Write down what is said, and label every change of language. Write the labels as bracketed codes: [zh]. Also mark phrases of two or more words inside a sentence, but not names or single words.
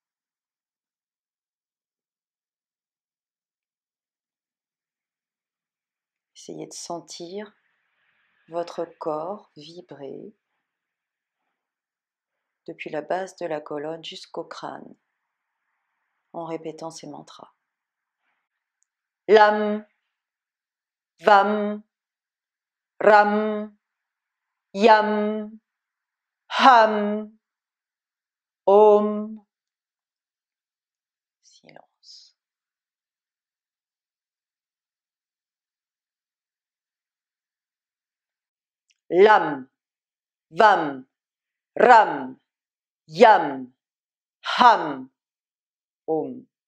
[fr] Essayez de sentir votre corps vibrer depuis la base de la colonne jusqu'au crâne en répétant ces mantras. [sa] Lam, Vam, Ram, Yam, Ham, Om. Silence. Lam, Vam, Ram, Yam, Ham, Om.